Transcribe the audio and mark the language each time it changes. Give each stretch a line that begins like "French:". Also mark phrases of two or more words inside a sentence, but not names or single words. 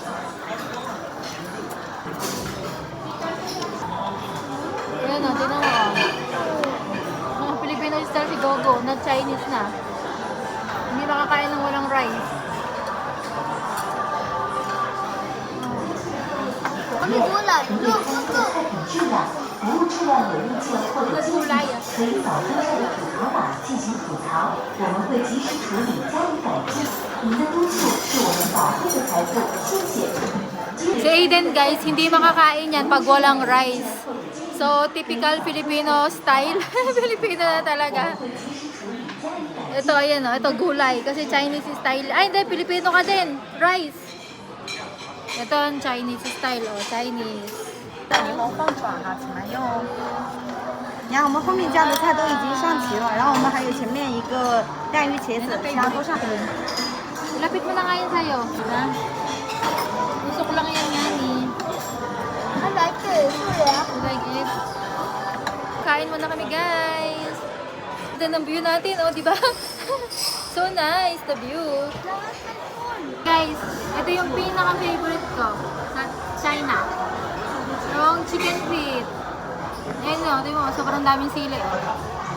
Filipino: Yan o, tinan mo oh. Mga
English: Filipino style
Filipino: si Gogo,
English: not Chinese
Filipino: na. Hindi makakain ng walang rice. Kami gulay.
English: Look, look, look.
Chinese: 服务质量有意见或者建议，
Filipino: Gulay ah.
Chinese: 可以扫这个图条码进行吐槽，我们会及时处理加以改进。您的督促是我们宝贵的财富，谢谢。
Filipino: Si Aiden guys, hindi makakain yan pag walang rice.
English: So, typical Filipino style.
Filipino: Filipino na talaga. Ito, ayan o. Ito, gulay. Kasi
English: Chinese style.
Filipino: Ay, hindi. Filipino ka din. Rice. Ito ang
English: Chinese style,
Filipino: oh. Chinese.
Chinese: 柠檬凤爪哈，请慢用。你看，我们后面加的菜都已经上齐了，然后我们还有前面一个带鱼茄子，其他都上。
Filipino: Lapit mo na nga yun sa'yo. Ha? Gusto ko lang yan yan eh.
English: I like it. You like it?
Filipino: Kain muna kami, guys. Ganda ng view natin, oh, di ba?
English: So nice, the view.
Filipino: Guys, ito yung pinaka-favorite ko sa China. Yung
English: chicken feet.
Filipino: Ayan, no, ito yung sobrang daming sili. Oh.